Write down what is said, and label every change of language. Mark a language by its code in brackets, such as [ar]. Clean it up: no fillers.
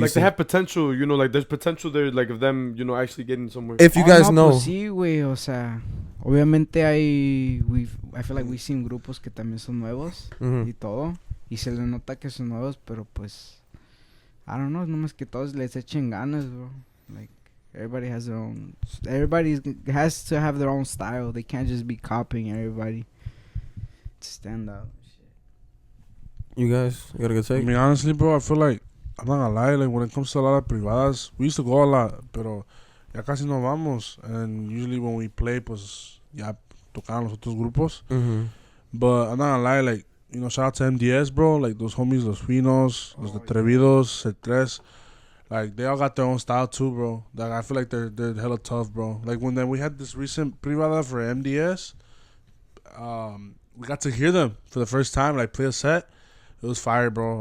[en] Like they have potential, you know, like there's potential there, like of them, you know, actually getting somewhere. If you guys know. [es] Pues sí, güey, o sea, obviamente [en] I feel like we've seen [es] grupos que también son nuevos y todo, y se le nota que son nuevos, pero pues [en] I don't know, [es] nomás que todos les echen ganas, bro. [en] Like everybody has their own. Everybody has to have their own style. They can't just be copying everybody to stand out. You guys, you got a good take? I mean, honestly, bro, I feel like I'm not gonna lie. Like when it comes to a lot of privadas, we used to go a lot, [es] pero ya casi no vamos. [en] And usually when we play, [es] pues ya tocaron los otros grupos. [en] But I'm not gonna lie, like, you know, shout out to MDS, bro. Like those homies, los Finos, los Atrevidos, El Tres. Like, they all got their own style too, bro. Like, I feel like they're hella tough, bro. Like, when we had this recent privada for MDS, we got to hear them for the first time, like, play a set. It was fire, bro.